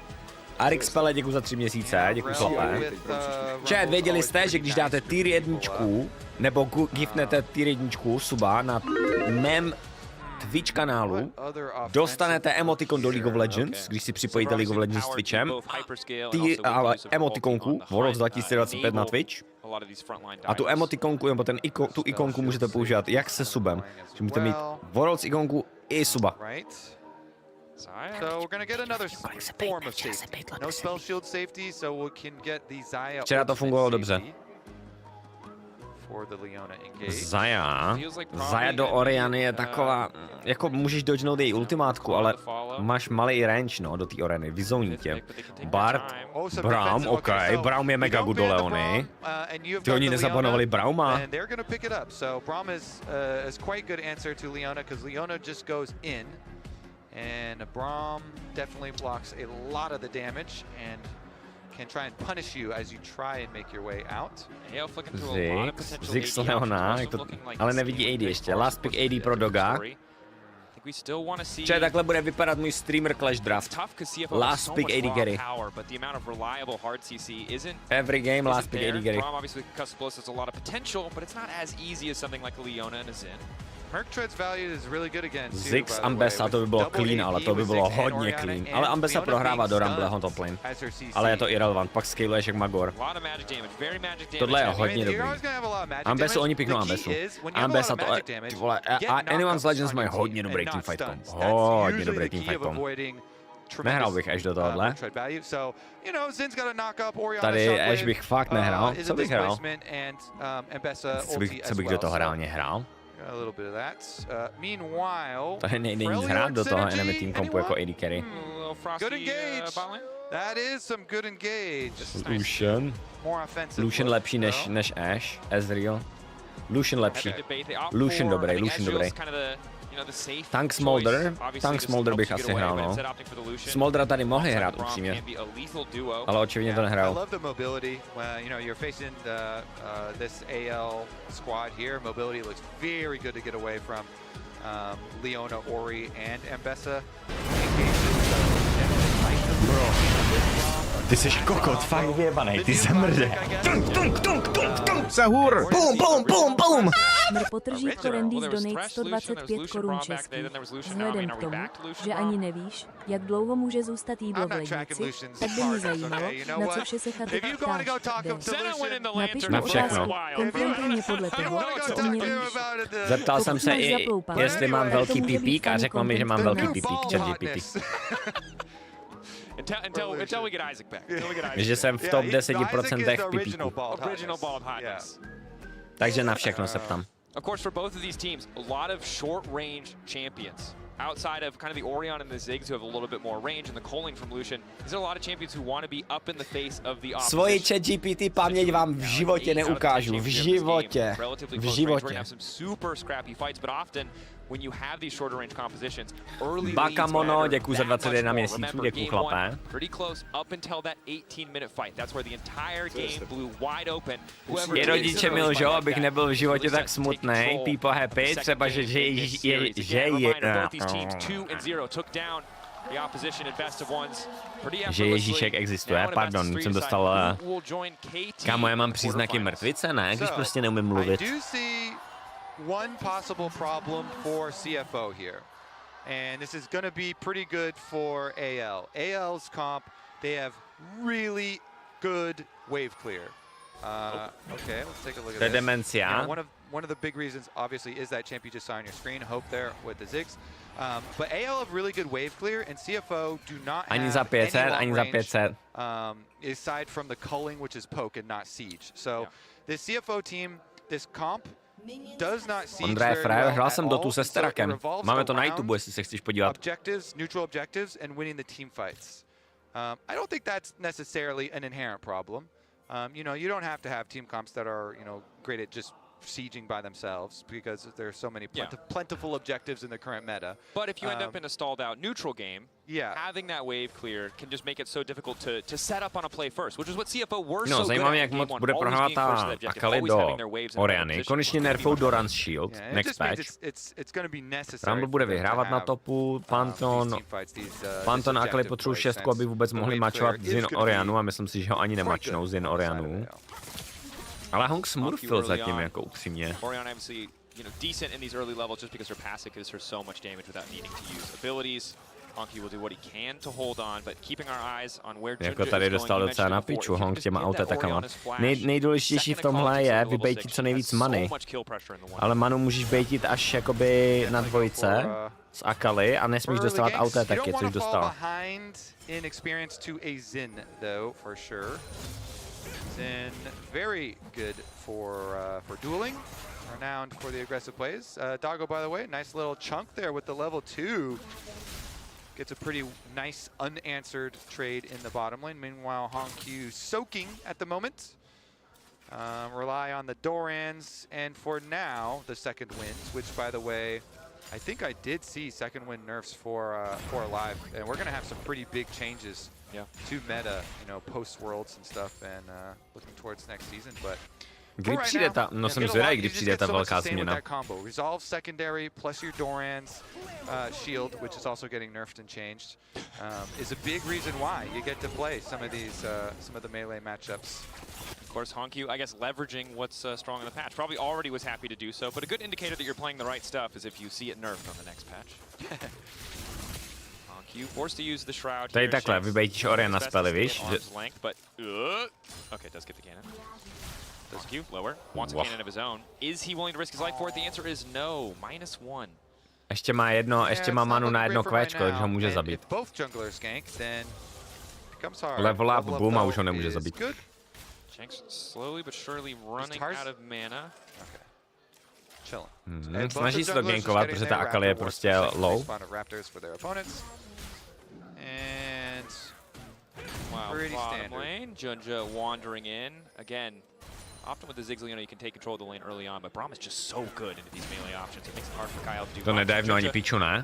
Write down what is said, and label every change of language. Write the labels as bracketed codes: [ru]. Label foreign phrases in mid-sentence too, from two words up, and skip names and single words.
[cs] Arix Pele, děkuji za 3 měsíce, děkuji chlape. Chat, věděli jste, že když dáte tier 1 nebo giftnete tier 1 suba na mém Twitch kanálu, dostanete emotikon do League of Legends, když si připojíte League of Legends s Twitchem, emotikonku Worlds 2025 na Twitch, a tu emotikonku, nebo tu ikonku můžete používat jak se subem, že můžete mít Worlds ikonku i suba. [en] So we're gonna get another form of safety. No spell shield safety, so we can get the Zaya. [cs] Včera to fungovalo dobře. [en] For the Leona engage. [cs] Zaya do Oriany je taková, jako můžeš dodgenout její ultimátku, ale máš malý range, no, do té Oriany, vyzouní tě. Bard, Braum, OK, Braum je [en] mega good [cs] do Leony. Ty oni nezabanovali Brauma. [en] And they're gonna pick it up, so Braum is quite good answer to Leona, because Leona just goes in. And Braum definitely blocks a lot of the damage and can try and punish you as you try and make your way out. [cs] Zix Leona, ale nevidí AD ještě. [en] Last pick AD [cs] pro Doga. Če, takhle bude vypadat můj streamer Clash Draft. [en] Last pick AD carry. Every game last pick AD carry. [cs] Zix Ambessa, to by bylo clean, ale to by bylo hodně clean. Ale Ambessa prohrává do Rumbleho [en] top lane. [cs] Ale je to irrelevant, pak scaluješ jak Magor. Tohle je hodně dobrý. Ambessu, oni piknou Ambessu. Ambessa to, vole, Anyone's Legends mají hodně dobrý [en] teamfight comp. [cs] Hodně dobrý [en] teamfight comp. [cs] Nehrál bych až do tohohle. Tady až bych fakt nehrál. Co bych hrál? Co bych do toho reálně hrál? Tady nejde nic hrát do toho [en] enemy team [cs] kompu jako [en] AD carry. Good engage. That is some good engage. [cs] Lucian lepší než Ashe, Ezreal. Lucian lepší. Lucian dobrý. Tank Smolder bych asi hrál, no. Smoldera tady mohli hrát upřímně, ale očividně to nehrál. [en] I love the mobility. You know, you're facing this AL squad here. Mobility looks very good to get away from Leona, Ori, and Ambessa. [cs] Ty jsi kokot, fakt vyjebanej, ty zemrde. Tunk, sahur, bum. Potržítko Randy's donate 125 korun českých. Vzhledem k tomu, že ani nevíš, jak dlouho může zůstat jídlo v lednici, tak by mě zajímalo, na co vše se chaty ptáš. Napiš mi otázku, konfrontuj mě podle toho, co o mě víš. Zeptal jsem se i, jestli mám velký pipík a řekl mi, že mám velký pipík, ChatGPT. [en] Until we get Isaac back. [cs] Že jsem v top 10% pipíku. Takže na všechno se ptám. [en] Of course, for both of these teams, a lot of short-range champions. Outside of kind of the Orion and the Ziggs, who have a little bit more range, and the Culling from Lucian, these are a lot of champions who want to be up in the face of the opposition. [cs] Svoji ChatGPT paměť vám v životě neukážu. V životě. [en] Super scrappy fights, but often when you have these shorter range compositions, early [cs] Bakamono, děkuji za 21 měsíců, děkuji chlape. [en] Pretty close up until that 18-minute fight. That's where the entire game blew wide open. [cs] Je rodiče mi lžou, abych nebyl v životě tak smutný. [en] People happy, [cs] třeba že je... Že Ježíšek existuje, pardon, jsem dostal... Kámo, já mám příznaky mrtvice, ne? Když prostě neumím mluvit. [en] One possible problem for CFO here, and this is going to be pretty good for AL. AL's comp, they have really good wave clear. Okay, let's take a look at this. [cs] Demencia. [en] You know, one of the big reasons, obviously, is that champ you just saw on your screen. Hope there with the Ziggs. But AL have really good wave clear, and CFO do not have any long range, aside from the culling, which is poke and not siege. So the CFO team, this comp, [cs] Ondra je frajer, hrál jsem Dotu se Sterakem. Máme to na YouTube, jestli se chceš podívat. [en] Objectives, neutral objectives, and winning the team fights. I don't think that's necessarily an inherent problem. You know, you don't have to have team comps that are, you know, great at just sieging by themselves because there are so many plentiful objectives in the current meta. But if you end up in a stalled out neutral game, having that wave clear can just make it so difficult to set up on a play first, which is what CFO were so good [cs] zajímavé, jak moc bude prohrávat ta Akali do Oriany. Konečně nerfou Doran's Shield, [en] next patch. [cs] Rumble bude vyhrávat na topu, Panton a Akali potřebují 6, aby vůbec mohli mačovat Zin Orianu a myslím si, že ho ani nemačnou Zin Orianu. Ale Hong smurfil zatím, jako upřímně. [en] Oriana obviously, you know, decent in these early levels just because her passive gives her so much damage without needing to use abilities. Honky will do what he can to hold on, but keeping our eyes on where [cs] Jako tady dostal docela na piču, Hong těma autoatakama. Nejdůležitější v tomhle je vybejtit co nejvíc many. Ale manu můžeš bejtit až jakoby na dvojce z Akali a nesmíš dostávat autoataky, což dostal. [en] Zin very good for dueling, renowned for the aggressive plays. Doggo, by the way, nice little chunk there with the level 2. Gets a pretty nice unanswered trade in the bottom lane. Meanwhile, Hongq soaking at the moment. Rely on the Dorans, and for now, the second wins, which, by the way, I think I did see second win nerfs for Alive, and we're going to have some pretty big changes to meta, you know, post-Worlds and stuff, and looking towards next season, but [cs] kdy přijde ta, no jsem zvědavý, kdy přijde ta velká změna. [en] Resolve secondary plus your Doran's shield, which is also getting nerfed and changed, is a big reason why you get to play some of these, some of the melee matchups. Of course, Hongq, I guess, leveraging what's strong in the patch. Probably already was happy to do so, but a good indicator that you're playing the right stuff is if you see it nerfed on the next patch. Hongq forced to use the shroud. [cs] Tady takhle, vybejtíš Oriana spely, víš? [en] Okay, does get the cannon. Hongq, lower, wants a cannon of his own. Is he willing to risk his life for it? The answer is no, -1. [cs] Ještě má manu na jedno kvéčko, takže ho může zabít. Level up, boom, a už ho nemůže zabít. [en] Shanks slowly but surely running out of mana. [cs] Snaží se to gankovat, protože ta Akali je prostě low. [en] Wow, bottom lane, Junja wandering in. Again, often with the Ziggs, you know, you can take control of the lane early on, but Braum is just so good into these melee options. It makes it hard for Kyle to do. [cs] To nedivno ani piču, ne?